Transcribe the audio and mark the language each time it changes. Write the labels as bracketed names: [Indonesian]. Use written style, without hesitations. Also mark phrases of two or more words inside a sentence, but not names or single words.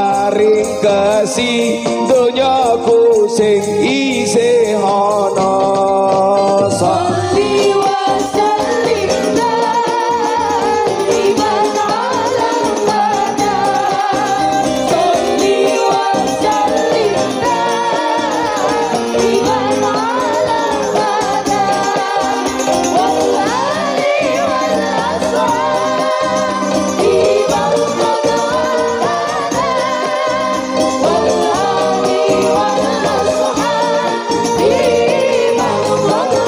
[Javanese] paring kasih donyaku sing isih ana. [Arabic] صل وسلم دائما على الهدى. صل وسلم دائما على الهدى. والآل والأصحاب وقدوتنا. والآل والأصحاب وقدوتنا.